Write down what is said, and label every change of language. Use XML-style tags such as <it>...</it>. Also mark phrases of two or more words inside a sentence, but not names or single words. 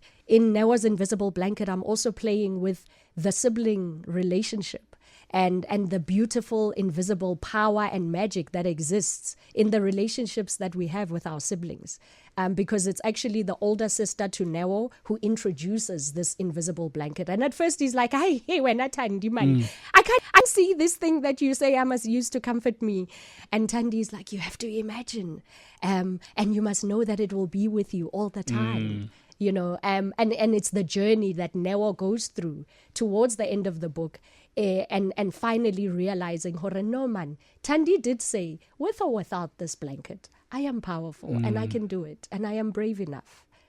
<en>In Noah's Invisible Blanket, I'm also playing with the sibling relationship and the beautiful invisible power and magic that exists in the relationships that we have with our siblings. Because it's actually the older sister to Neo who introduces this invisible blanket. And at first he's like, hey, wena Thandi man, I can't see this thing that you say I must use to comfort me. And Thandi is like, you have to imagine. And you must know that it will be with you all the time. You know, and it's the journey that Neo goes through towards the end of the book, and finally realizing, no man, Thandi did say, with or without this blanket, I am powerful and I can do it and I am brave enough.</en>